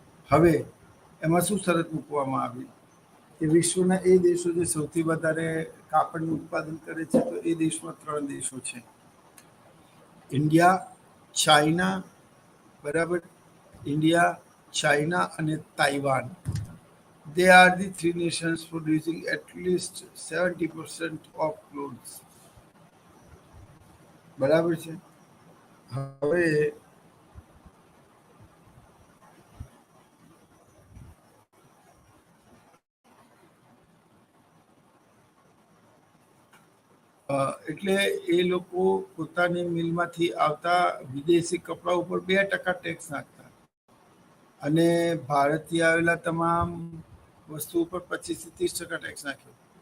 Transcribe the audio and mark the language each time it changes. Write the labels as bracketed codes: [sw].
[gu] હવે એમાં શું શરત મૂકવામાં આવી કે વિશ્વના એ દેશો જે સૌથી વધારે કાપડનું ઉત્પાદન કરે છે, તો એ દેશમાં 3 દેશો છે: ઇન્ડિયા, ચાઇના, બરાબર, ઇન્ડિયા, ચાઇના અને Taiwan. [en] They are the 3 nations producing at least 70% of clothes. [gu] બરાબર છે. હવે એટલે એ લોકો પોતાની મિલમાંથી આવતા વિદેશી કપડા ઉપર 2% ટેક્સ નાખતા અને ભારતથી આવેલા તમામ વસ્તુ ઉપર 25 થી 30% ટેક્સ નાખ્યો.